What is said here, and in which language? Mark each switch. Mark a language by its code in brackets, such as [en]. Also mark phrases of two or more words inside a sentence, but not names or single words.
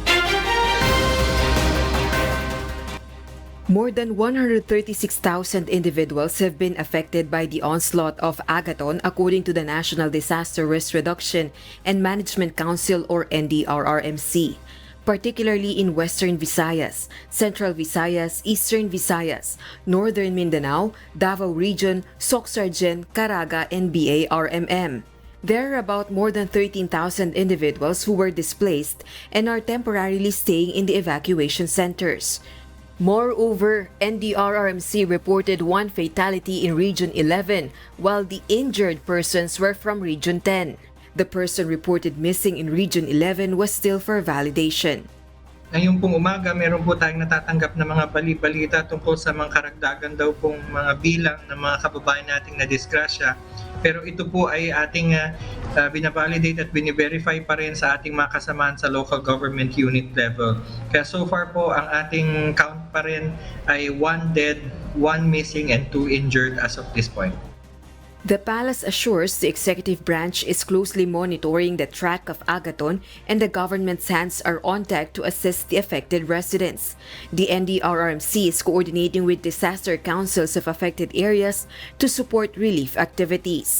[en] More than 136,000 individuals have been affected by the onslaught of Agaton, according to the National Disaster Risk Reduction and Management Council or NDRRMC, particularly in Western Visayas, Central Visayas, Eastern Visayas, Northern Mindanao, Davao Region, Soc-Sargen, Caraga, and BARMM. There are about more than 13,000 individuals who were displaced and are temporarily staying in the evacuation centers. Moreover, NDRRMC reported one fatality in Region 11, while the injured persons were from Region 10. The person reported missing in Region 11 was still for validation. [tl] Ngayong pong umaga, meron po tayong natatanggap na mga bali-balita tungkol sa mga karagdagan daw pong mga bilang ng mga kababayan nating na-disgrasya. Pero ito po ay ating binavalidate at biniverify pa rin sa ating mga kasamahan sa [en] local government unit level. [tl] Kaya [en] so far [tl] po, ang ating count pa rin ay [en] 1 dead, 1 missing, and 2 injured as of this point. The palace assures the executive branch is closely monitoring the track of Agaton and the government's hands are on deck to assist the affected residents. The NDRRMC is coordinating with disaster councils of affected areas to support relief activities.